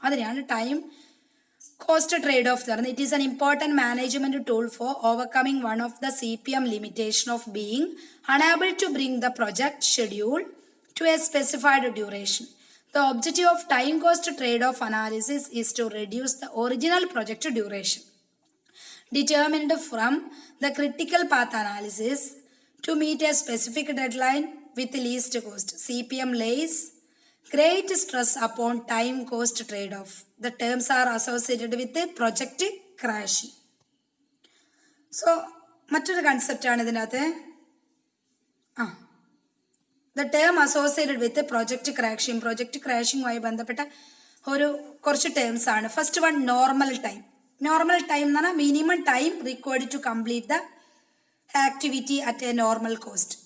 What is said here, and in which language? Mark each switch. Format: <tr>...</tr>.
<ml>അതിനെയാണ് time cost trade off പറയുന്നത്.</ml> <en>It is an important management tool for overcoming one of the CPM limitation of being unable to bring the project schedule to a specified duration. The objective of time cost trade off analysis is to reduce the original project duration determined from the critical path analysis to meet a specific deadline with least cost. CPM lays great stress upon time cost trade-off. The terms are associated with the project crashing.</en> <ml>So, മറ്റൊരു കൺസെപ്റ്റാണ് ഇതിനകത്ത്.</ml> <en>the term associated with</en> <ml>project ക്രാഷിങ്ങുമായി ബന്ധപ്പെട്ട കുറച്ച് terms ആണ്.</ml> <en>First one normal time. Normal time</en> <ml>എന്ന് പറഞ്ഞാൽ</ml> <en>Minimum time required to complete the activity at a normal cost.</en>